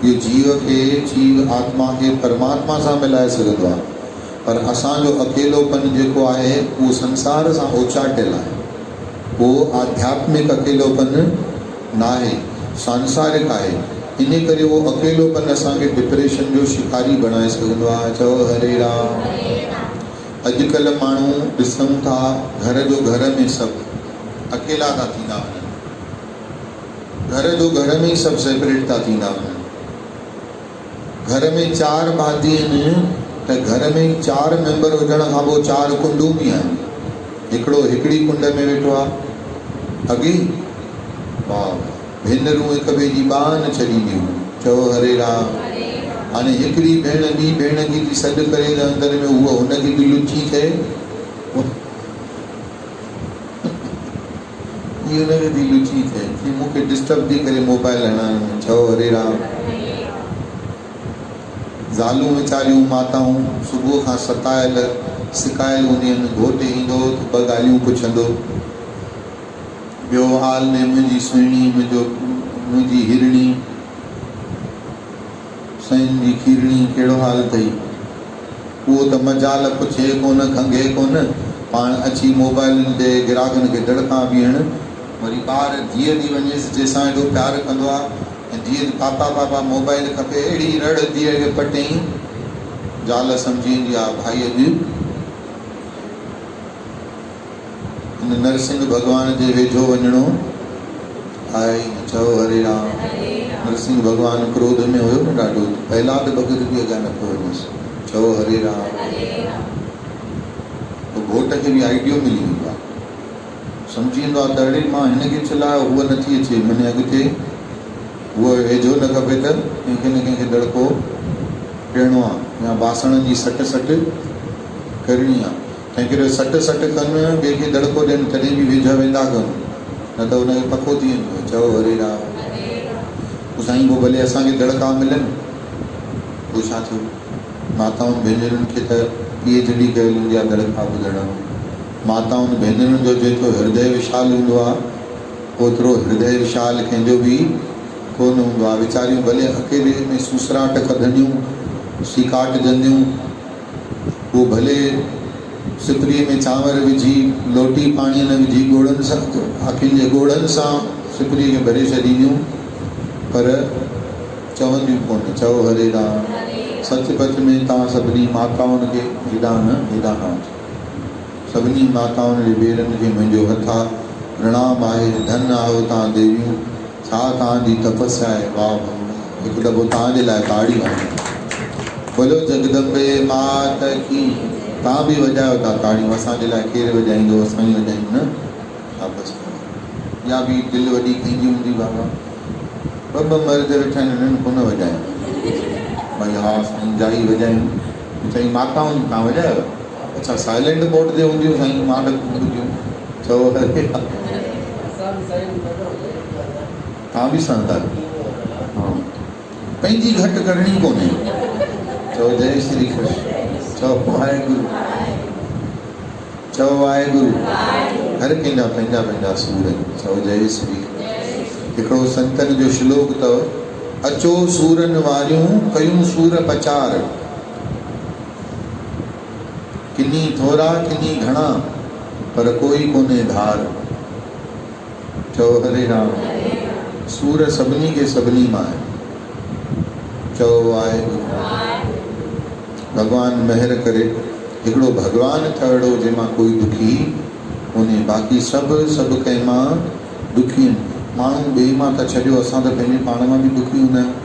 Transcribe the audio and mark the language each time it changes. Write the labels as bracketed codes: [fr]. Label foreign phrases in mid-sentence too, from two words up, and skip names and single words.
[sd] इहो जीव खे, जीव आत्मा खे परमात्मा सां मिलाए सघंदो आहे। पर असांजो अकेलोपन जेको आहे उहो संसार सां ओचाटियल आहे। उहो आध्यात्मिक अकेलोपन न आहे, सांसारिक आहे। इन करे वो अकेलोपन असांखे डिप्रेशन जो शिकारी बनाए सघंदो आहे। चओ हरे राम। अॼुकल्ह माण्हू ॾिसूं था, घर जो घर में सभु अकेला था थींदा वञनि। घर जो घर में ही सभु सेपरेट था थींदा वञनि। घर में 4 भाती आहिनि, त घर में 4 मेंबर हुजण खां पोइ 4 कुंडूं बि आहिनि। हिकिड़ो हिकिड़ी कुंड में वेठो आहे। अॻे वाह, भेनरूं हिक ॿिए जी ॿाह न छॾींदियूं। चओ हरे राम। हाणे हिकिड़ी भेण ॿी भेण खे थी सॾु करे त अंदर में उहा हुनखे बि लुची थिए, हीअ हुनखे बि लुची थिए कि मूंखे डिस्टर्ब थी करे मोबाइल हणण। चओ हरे राम। ज़ालूं वीचारियूं माताऊं सुबुह खां सतायल सिकायल हूंदियूं आहिनि। घोट ईंदो त 2 ॻाल्हियूं पुछंदो, ॿियो हाल ने मुंहिंजी सुहिणी, मुंहिंजी हिरणी, सइन जी खीरणी, कहिड़ो हाल अथई? उहो त मजाल पुछे कोन, खंघे कोन, पाण अची मोबाइलनि ते ग्राहकनि खे दड़का बीहण। वरी ॿार धीअ थी वञेसि, जंहिंसां एॾो प्यारु कंदो आहे, ऐं धीअ पापा पापा मोबाइल खपे, अहिड़ी रड़ धीअ खे पटई, ज़ाल सम्झी वेंदी आहे भाई अॼु इन नरसिंह भगवान जे वेझो वञिणो आहे। चओ हरे राम। नरसिंह भगवान क्रोध में हुयो न ॾाढो, पहलाद भगत बि अॻियां न पियो वञेसि। चओ हरे राम। तो घोट खे बि आइडियो मिली वेंदो आहे, सम्झी वेंदो आहे त अड़े मां हिनखे चिलायो, उहा नथी अचे, मने अॻिते उहो वेझो न खपे त कंहिंखे न कंहिंखे दड़को ॾियणो आहे, या बासण जी सट करणी आहे। तंहिं करे सट कनि, ॿिए खे दड़को ॾियनि, तॾहिं बि वेझा वेंदा कनि, न त हुनखे पको थी वेंदो। चओ हरे राम। पोइ साईं पोइ भले असांखे दड़का मिलनि, पोइ छा थियो? माताउनि भेनरुनि खे त PhD कयल हूंदी आहे दड़का ॿुधण। माताउनि भेनरुनि जो जेतिरो हृदय विशाल हूंदो आहे, ओतिरो हृदय विशाल कंहिंजो बि कोन हूंदो आहे। वीचारियूं भले अकेले में सुसराट कढंदियूं, सिकाटजंदियूं, वो भले सिपरीअ में चांवर विझी, लोटी पाणीअ न विझी, ॻोड़नि सां, अखियुनि जे ॻोड़नि सां सिपरीअ खे भरे छॾींदियूं, पर चवंदियूं कोन। चओ हरे राम। सचपच में तव्हां सभिनी माताउनि खे हेॾा न सभिनी माताउनि जे ॿेरनि खे मुंहिंजो हथा प्रणाम आहे। धन आहियो तव्हां देवियूं, छा तव्हांजी तपस्या आहे, वाह हिकु दफ़ो तव्हांजे लाइ ताड़ी आहे। [hi] बोलो जगदम्बे मात की। [sd] तव्हां बि वॼायो था ताड़ियूं, असांजे लाइ केरु वॼाईंदो, असां ई वॼायूं न। शाबाश। या बि दिलि वॾी कंहिंजी हूंदी बाबा, ॿ मर्द वेठा आहिनि, हिननि कोन वॼायो भई हा साईं जाई वॼायूं। चई माताऊं तव्हां वॼायो? अच्छा [en] silent mode [sd] ते हूंदियूं साईं, मां न ॿुधियूं। चओ तव्हां बि सणंदा आहियो? हा, पंहिंजी घटि करणी कोन्हे। चओ जय श्री कृष्ण। चओ वाहेगुरु। चओ वाहेगुरु। हर कंहिंजा पंहिंजा पंहिंजा सूर आहिनि। चओ जय श्री कृष्ण। हिकिड़ो संतनि जो श्लोक अथव, अचो सूरनि वारियूं कयूं सूर पचार, किनी थोरा किनी घणा पर कोई कोन्हे धार। चओ हरे राम। सूर सभिनी खे सभिनी मां आहे। चओ वाहेगुरु। भगवान महिर करे। हिकिड़ो भगवान अहिड़ो जंहिंमां कोई दुखी कोन्हे, बाक़ी सभु कंहिं मां दुखी आहिनि। माण्हू ॿिए मां त छॾियो, असां त पंहिंजे पाण मां बि दुखी हूंदा आहियूं।